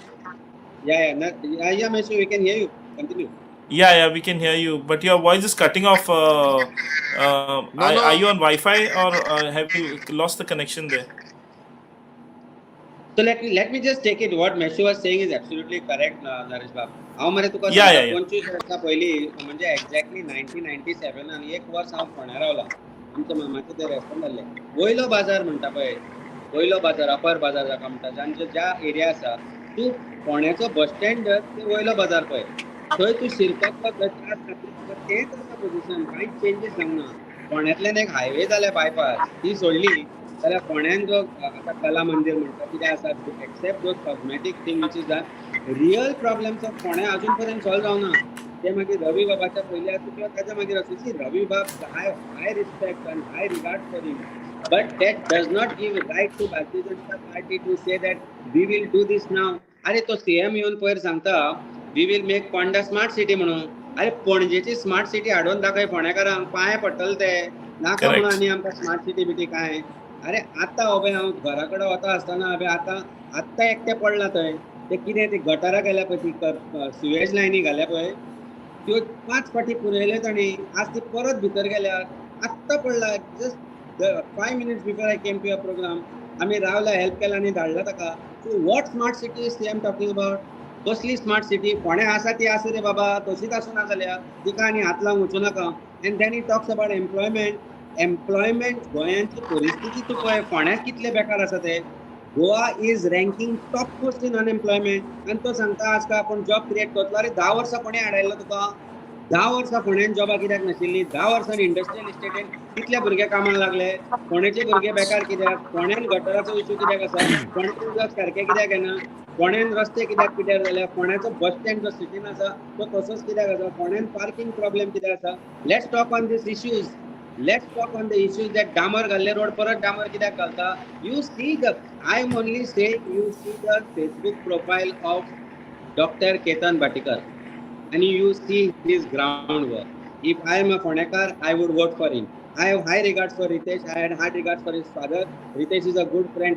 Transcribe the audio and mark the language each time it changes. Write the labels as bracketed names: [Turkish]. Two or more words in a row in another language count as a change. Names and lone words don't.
[English] Yeah, Meshu, we can hear you. Continue. Yeah, we can hear you, but your voice is cutting off. No. Are you on Wi-Fi or have you lost the connection there? So let me just take it. What Meshu was saying is absolutely correct, Naresh Bab. [Konkani] हांव मरे तुका 25 वर्सां पयलीं म्हणजे एक्झॅक्टली 1997 आनी एक वर्स हांव फोंड्या रावला. आमच्या मामाचे ते रेस्टॉरंट आसले. वयलो बाजार म्हणटा पळय, वयलो बाजार, अपर बाजार जाका म्हणटा, जांचो ज्या एरिया आसा तूं फोंड्याचो [English] bus stand [Konkani] ते वयलो बाजार पळय, थंय तूं शिरपाक तेंच आसा पोजिशन, कांयच चेंजीस जावना. फोंड्यांतल्यान एक हायवे जाल्या बायपास, ती सोडली जाल्यार फोंड्यान जो आतां कला मंदिर म्हणटा कितें आसा, [English] except those cosmetic thing which is the real problems of Ponda [Konkani] अजून पर्यंत सॉल्व जावना. ते मागीर रवी बाबाच्या पयलीं आसूं किंवा ताच्या मागीर आसूं, [English] see Ravi Bab high respect and high regard for him, but that does not give right to Bharatiya Janata Party to say that we will do this now. [Konkani] अरे तो सीएम येवन पयर सांगता [English] we will make Ponda smart city [Konkani] म्हणून. अरे पणजेची [English] smart city [Konkani] हाडून दाखय फोंडेकारांक, पांय पडटले ते नाका म्हणून Correct. आनी आमकां [English] smart city [Konkani] बिटी काय. अरे आतां अबे हांव घरा कडेन वता आसतना अबे आतां एकटें पडला थंय. ते कितें ती गटारां गेल्या पळय, ती सिवेज लायनी घाल्या पळय, त्यो 5 फाटी पुरयले तांणी. आज ती परत भितर गेल्यात. आत्तां पडला, [English] just 5 minutes before I came to your programme. [Konkani] आमी रावला, हेल्प केला आनी धाडला ताका. [English] so what smart city CM talking about? [Konkani] कसली [English] smart city? [Konkani] फोंड्या आसा ती आसा रे बाबा, तशीच आसूं ना जाल्यार तिका आनी हात लावंक वचूं नाका. [English] and then he talks about employment. [Konkani] गोंयांची परिस्थिती तूं पळय, फोंड्याक कितले बेकार आसा ते. [English] Goa is ranking top most in unemployment. [Konkani] आनी तो सांगता आज का आपण [English] job create [Konkani] करतलो. अरे 10 वर्सां कोणी हाडायलो तुका? 10 वर्सां फोंड्यान जॉबां कित्याक नाशिल्लीं? 10 वर्सांनी इंडस्ट्रियल इस्टेटीन कितले भुरगे कामाक लागले? फोंडेचे भुरगे बेकार कित्याक? फोंड्यान गटराचो इश्यू कित्याक आसा? फोंड्यान उदक सारकें कित्याक येना? फोंड्यान रस्ते कित्याक पिड्यार जाल्या? फोंड्याचो [English] bus stand [Konkani] जो सिटीन आसा तो तसोच कित्याक आसा? फोंड्यान [English] parking problem [Konkani] कित्याक आसा? [English] let's talk on these issues. Let's talk on the issues that [Konkani] डामर घाल्ले रोड परत डामर कित्याक घालता? [English] You see I am only saying you see the Facebook profile of Dr. Ketan Bhatikar and you see his groundwork. If I am a Phonekar, I would vote for him. I have high regards for Ritesh. I had high regards for his father. Ritesh is a good friend.